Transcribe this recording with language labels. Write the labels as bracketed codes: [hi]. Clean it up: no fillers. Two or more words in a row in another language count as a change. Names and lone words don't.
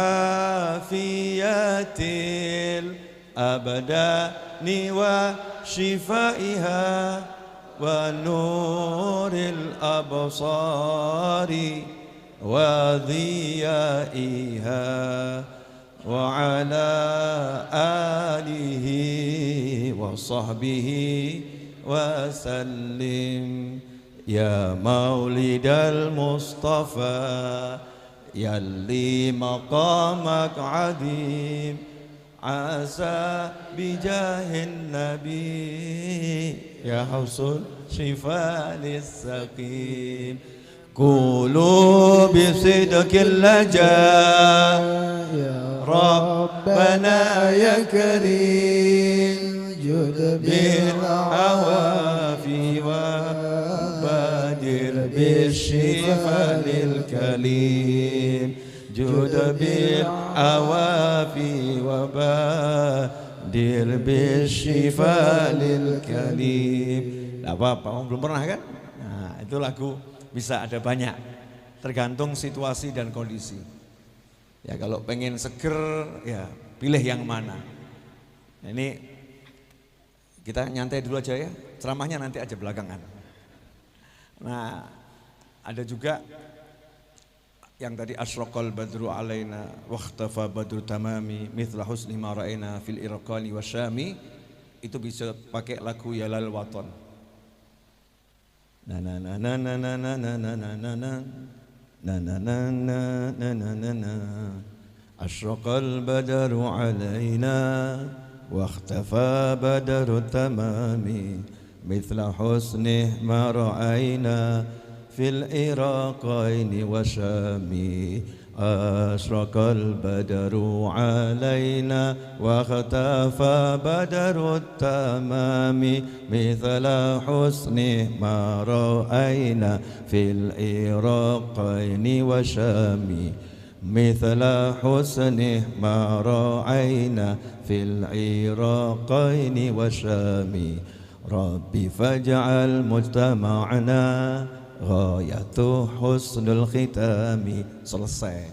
[ar] عافية الأبدان وشفائها ونور الأبصار وضيائها وعلى آله وصحبه وسلم يا مولد المصطفى يللي مقامك عظيم عسى بجاه النبي يا حوض الشفا للسقيم قولوا بصدق الالتجا يا ربنا يا كريم جد بالعوافي وبادر بالشفا للكليم جد بالعوافي وبادر بالشفا للكليم jud bil awafi wa badir bishifa lil kalim. [id] Tidak apa-apa, belum pernah kan? Nah itu lagu bisa ada banyak, tergantung situasi dan kondisi. Ya kalau pengen seger, ya pilih yang mana. Nah, ini kita nyantai dulu aja ya, ceramahnya nanti aja belakangan. Nah ada juga yang tadi [ar] أشرق البدر علينا واختفى بدر التمام مثل حسن ما رأينا في العراقين والشام, [id] itu bisa pakai lagu ya lal waton. Na na na na na na na na na na na na na na na na na na [ar] أشرق البدر علينا واختفى بدر التمام مثل حسن ما رأينا في العراقين والشام أشرق البدر علينا واختفى بدر التمام مثل حسن ما رأينا في العراقين والشام مثل حسن ما رأينا في العراقين والشام ربي فاجعل مجتمعنا غاية حسن الختام. [id] Selesai.